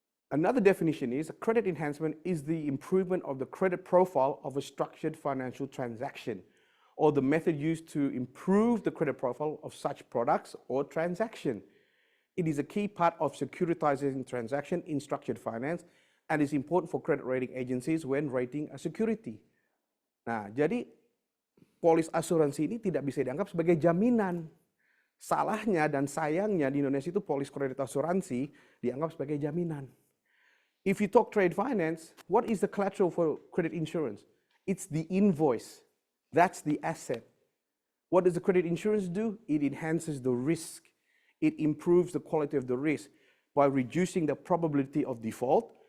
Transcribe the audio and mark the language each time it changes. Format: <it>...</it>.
<en>Another definition is credit enhancement is the improvement of the credit profile of a structured financial transaction, or the method used to improve the credit profile of such products or transaction. It is a key part of securitizing transaction in structured finance and is important for credit rating agencies when rating a security.</en> <id>Nah, jadi polis asuransi ini tidak bisa dianggap sebagai jaminan. Salahnya dan sayangnya di Indonesia itu polis kredit asuransi dianggap sebagai jaminan.</id> <en>If you talk trade finance, what is the collateral for credit insurance? It's the invoice. That's the asset. What does the credit insurance do? It enhances the risk. It improves the quality of the risk by reducing the probability of default.</en>